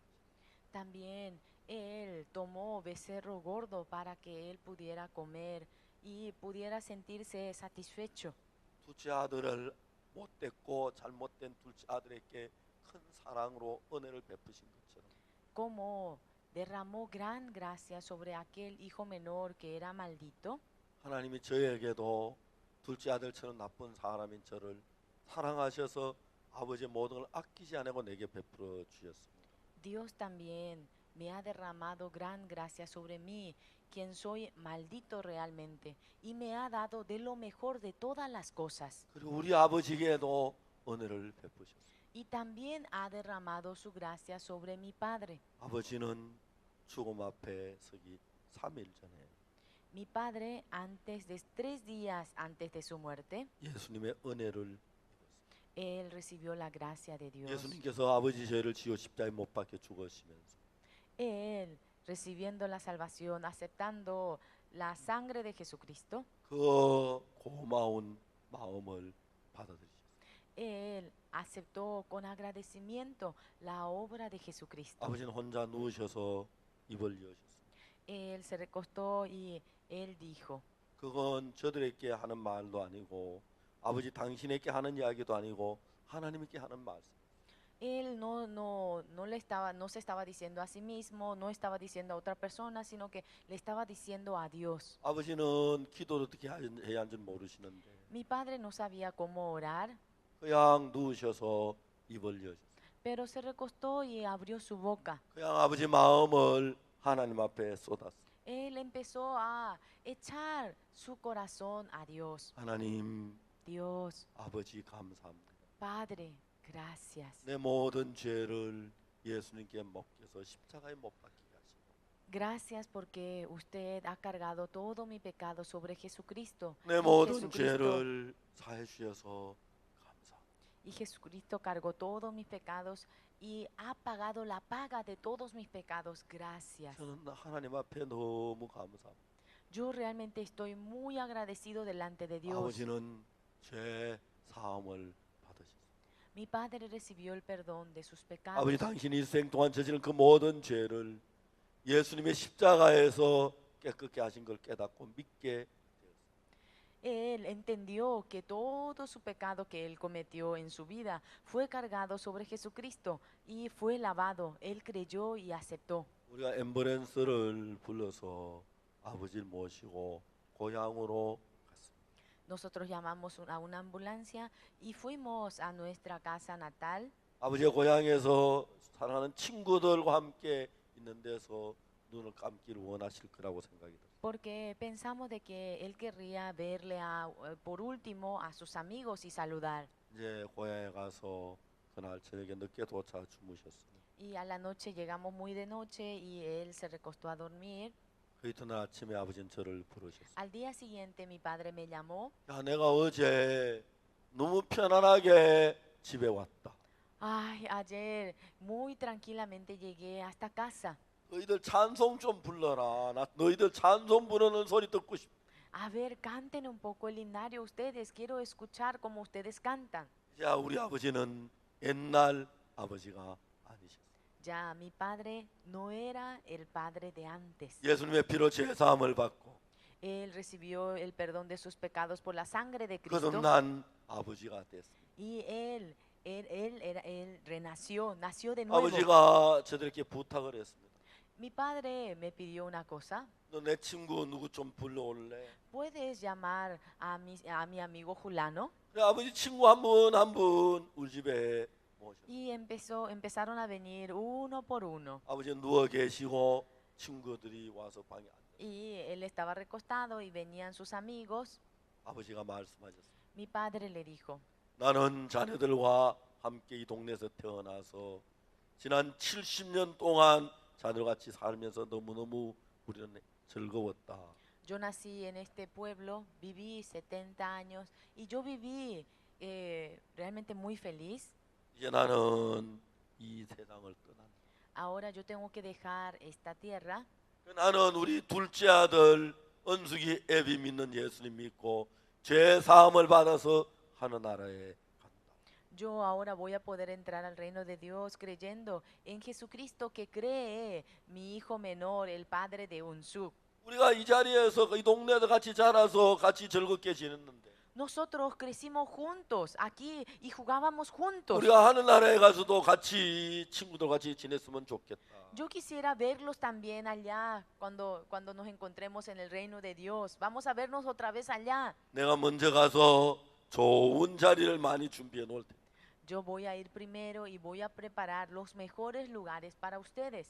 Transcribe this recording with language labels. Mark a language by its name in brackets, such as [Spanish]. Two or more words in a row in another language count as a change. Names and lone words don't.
[Spanish] También él tomó becerro gordo para que él pudiera comer y pudiera sentirse satisfecho. [Korean] 둘째 아들을 못됐고 잘못된 둘째 아들에게 큰 사랑으로 은혜를 베푸신 것처럼 [Spanish] Como derramó gran gracia sobre aquel hijo menor que era maldito, [Korean] 하나님이 저에게도 둘째 아들처럼 나쁜 사람인 저를 사랑하셔서 아버지의 모든 걸 아끼지 않고 내게 베풀어 주셨습니다. [Spanish] Dios también me ha derramado gran gracia sobre mí, quien soy maldito realmente, y me ha dado de lo mejor de todas las cosas. [Korean] 그리고 우리 아버지에게도 은혜를 베푸셨습니다. [Spanish] Y también ha derramado su gracia sobre mi Padre. [Korean] 아버지는 죽음 앞에 서기 3일 전에 [Spanish] Mi Padre, antes de 3 días antes de su muerte, [Korean] 예수님의 은혜를 [Spanish] Él recibió la gracia de Dios. [Korean] 예수님께서 아버지 죄를 지어 십자가에 못 박혀 죽으시면서 [Spanish] Él, recibiendo la salvación, aceptando la sangre de Jesucristo, [Korean] 그 고마운 마음을 받아들이셨어요. [Spanish] Él aceptó con agradecimiento la obra de Jesucristo. [Korean] 아버지는 혼자 누우셔서 입을 여셨습니다. [Spanish] Él se recostó y él dijo, [Korean] 그건 저들에게 하는 말도 아니고 아버지 당신에게 하는 이야기도 아니고 하나님께 하는 말씀. [Spanish] él no se estaba diciendo a sí mismo, no estaba diciendo a otra persona, sino que le estaba diciendo a Dios. [Korean] 아버지는 기도를 어떻게 해야 하는지 모르시는데 [Spanish] Mi padre no sabía cómo orar, [Korean] 그냥 누우셔서 입을 여셨습니다. [Spanish] pero se recostó y abrió su boca. [Korean] 그냥 아버지 마음을 하나님 앞에 쏟았습니다. [Spanish] Él empezó a echar su corazón a Dios. [Korean] 하나님 [Spanish] Dios, [Korean] 아버지 감사합니다. [Spanish] Padre, gracias. [Korean] 내 모든 죄를 예수님께 맡겨서 십자가에 못 박히게 하시고 [Spanish] Gracias porque usted ha cargado todo mi pecado sobre Jesucristo. [Korean] 내 [Spanish] Y [Korean] 모든 [Spanish] Jesucristo, [Korean] 죄를 사해 주셔서 감사합니다. [Spanish] y Jesucristo cargó todos mis pecados y ha pagado la paga de todos mis pecados. Gracias. [Korean] 저는 하나님 앞에 너무 감사합니다. [Spanish] Yo realmente estoy muy agradecido delante de Dios. [Korean] 아버지는 죄 사함을 받으셨습니다. [Spanish] Mi padre recibió el perdón de sus pecados. [Korean] 아버지 당신이 일생 동안 저지른 그 모든 죄를 예수님의 십자가에서 깨끗게 하신 걸 깨닫고 믿게 [Spanish] Él entendió que todo su pecado que él cometió en su vida fue cargado sobre Jesucristo y fue lavado. Él creyó y aceptó. [Korean] 우리가 앰뷸런스를 불러서 아버지를 모시고 고향으로 갔습니다. [Spanish] Nosotros llamamos a una ambulancia y fuimos a nuestra casa natal. [Korean] 아버지의 고향에서 사랑하는 친구들과 함께 있는 데서 눈을 감기를 원하실 거라고 생각이 들어요. [Spanish] Porque pensamos de que él querría verle por último a sus amigos y saludar. [Korean] 이제 고향에 가서 그날 저녁에 늦게 도착 주무셨습니다. [Spanish] Y a la noche llegamos muy de noche y él se recostó a dormir. [Korean] 그 이튿날 아침에 아버지는 저를 부르셨어요. [Spanish] Al día siguiente mi padre me llamó. [Korean] 야, 내가 어제 너무 편안하게 집에 왔다. [Spanish] Ay, ayer muy tranquilamente llegué hasta casa. [Korean] 너희들 찬송 좀 불러라. 나 너희들 찬송 부르는 소리 듣고 싶다. [Spanish] A ver, canten un poco el himnario ustedes. Quiero escuchar cómo ustedes cantan. [Korean] 야, 우리 아버지는 옛날 아버지가 아니셨어요. [Spanish] Ya mi padre no era el padre de antes. [Korean] 예수님의 피로 죄 사함을 받고 [Spanish] Él recibió el perdón de sus pecados por la sangre de Cristo. [Korean] 거듭난 아버지가 됐습니다. [Spanish] Y él renació, nació de nuevo. [Korean] 아버지가 저들에게 부탁을 했습니다. [Spanish] Mi padre me pidió una cosa. [Korean] 너 내 친구 누구 좀 불러올래? [Spanish] ¿Puedes llamar a mi amigo Julano? [Korean] 그래, 아버지 친구 한 분 한 분 우리 집에 모셨어요. [Spanish] Y empezaron a venir uno por uno. [Korean] 아버지 누워 계시고 친구들이 와서 방에 앉아. [Spanish] Y él estaba recostado y venían sus amigos. [Korean] 아버지가 말씀하셨어요. [Spanish] Mi padre le dijo, [Korean] 나는 자녀들과 함께 이 동네에서 태어나서 지난 70년 동안 자녀같이 살면서 너무너무 우리는 즐거웠다. [Spanish] yo nací en este pueblo, viví 70 años y yo viví realmente muy feliz. [Korean] 이제 나는 이 세상을 떠난다. [Spanish] Ahora yo tengo que dejar esta tierra. [Korean] 나는 우리 둘째 아들 은숙이 애비 믿는 예수님 믿고 죄 사함을 받아서 하늘나라에 간다. [Spanish] Yo ahora voy a poder entrar al reino de Dios creyendo en Jesucristo que cree mi hijo menor, el padre de Unsuk. [Korean] 우리가 이 자리에서 이 동네에서 같이 자라서 같이 즐겁게 지냈는데 [Spanish] Nosotros crecimos juntos aquí y jugábamos juntos. [Korean] 우리가 하늘나라에 가서도 같이 친구들 같이 지냈으면 좋겠다. [Spanish] Yo quisiera verlos también allá cuando nos encontremos en el reino de Dios. Vamos a vernos otra vez allá. [Korean] 내가 먼저 가서 좋은 자리를 많이 준비해 놓을 테니 [Spanish] Yo voy a ir primero y voy a preparar los mejores lugares para ustedes.